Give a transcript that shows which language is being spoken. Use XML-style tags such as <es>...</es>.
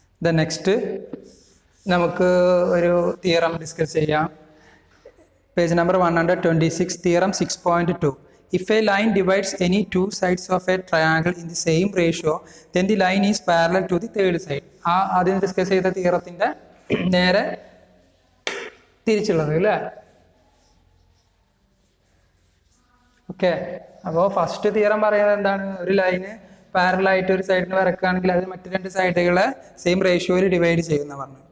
<ml>Next നമുക്ക് ഒരു theorem discuss ചെയ്യാം. Page number 126, theorem 6.2.</ml> <en>if a line divides any two sides of a triangle in the same ratio, then the line is parallel to the third side.</en> <ml>ആദ്യം discuss ചെയ്ത തിയറത്തിന്റെ നേരെ തിരിച്ചുള്ളത് അല്ലേ? Okay, അപ്പോൾ first theorem പറയുന്നത് എന്താണ്? ഒരു line parallel ആയിട്ട് ഒരു സൈഡിന് വരക്കുകയാണെങ്കിൽ അത് മറ്റു രണ്ട് സൈഡുകളെ സെയിം റേഷ്യോയിൽ ഡിവൈഡ് ചെയ്യുന്ന പറഞ്ഞു.</ml>